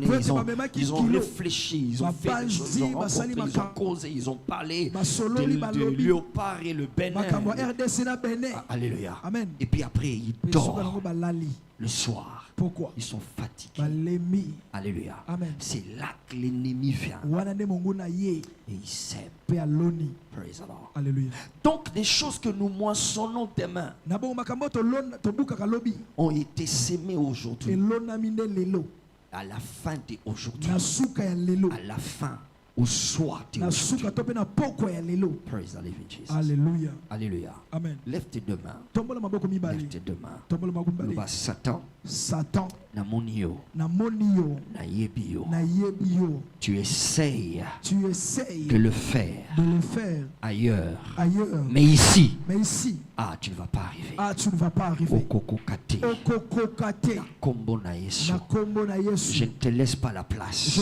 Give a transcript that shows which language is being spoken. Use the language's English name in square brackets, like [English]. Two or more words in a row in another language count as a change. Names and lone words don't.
[French] Ils ont réfléchi, ils ont fait des choses, ils ont rencontré, ils ont causé, ils ont parlé de léopard et le bénin. Alléluia. Amen. Et puis après, ils dorment le soir. Pourquoi? Ils sont fatigués. Alléluia. Amen. C'est là que l'ennemi vient. Et il sème. [English] Praise the Lord. [French] Alléluia. Donc, des choses que nous moissonnons demain ont été sémées aujourd'hui. À la fin d'aujourd'hui. À la fin. Au soir d'aujourd'hui. [English] Praise the living Jesus. [French] Alléluia. Alléluia. Amen. Lève tes deux mains. Lève tes deux mains. Nous va Satan. [Lingala] Na monio. Na yebio. [French] Tu essayes de le faire ailleurs. Mais ici, tu ne vas pas arriver. [Lingala] Okokokate. [French] Je ne te laisse pas la place.